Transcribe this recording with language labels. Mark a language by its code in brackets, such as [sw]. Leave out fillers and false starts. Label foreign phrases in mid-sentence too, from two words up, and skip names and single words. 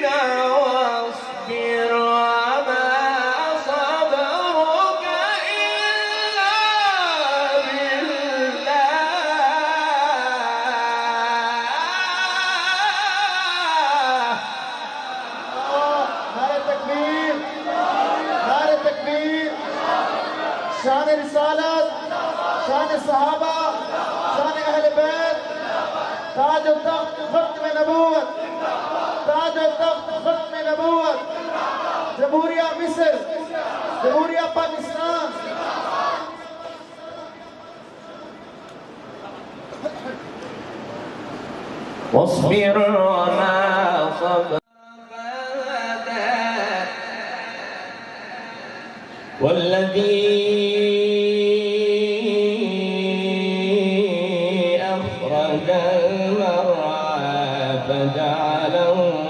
[ar] واصبر وما صبرك إلا بالله. [ur] نعرۂ تکبیر، نعرۂ تکبیر. شان رسالت، شان صحابہ، شان اہل بیت، تاج اور تخت ختم نبوت، تاج اور تخت ختم نبوت. جمہوریہ مصر، جمہوریہ پاکستان. [ar] واصبر وما صبرك والذي أخرج المرعى فجعله